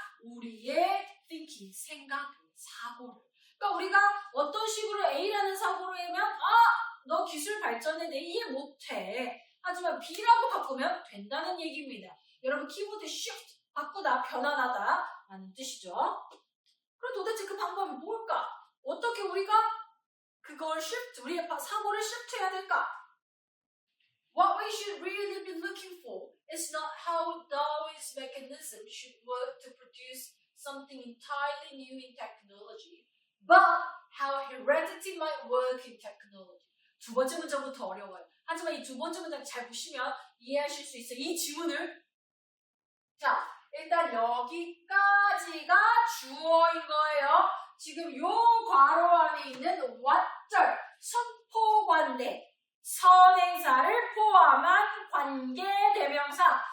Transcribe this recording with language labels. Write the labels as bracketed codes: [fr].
[ko] 우리의 thinking, 생각, 사고를. 그러니까 우리가 어떤 식으로 A라는 사고로 하면 너 기술 발전에 대해 이해 못해. 하지만 B라고 바꾸면 된다는 얘기입니다. 여러분 키보드 shift, 바꾸다, 변환하다 라는 뜻이죠. 그럼 도대체 그 방법이 뭘까? 어떻게 우리가 그걸 shift, 우리의 사고를 shift해야 될까? [en] What we should really be looking for is not how Darwin's mechanism should work to produce something entirely new in technology, but how heredity might work in technology. [ko] 두 번째 문장부터 어려워요. 하지만 이 두 번째 문장 잘 보시면 이해하실 수 있어요. 이 지문을. 자, 일단 여기까지가 주어인 거예요. 지금 요 괄호 안에 있는 what절, 선포관대, 선행사를 포함한 관계대명사.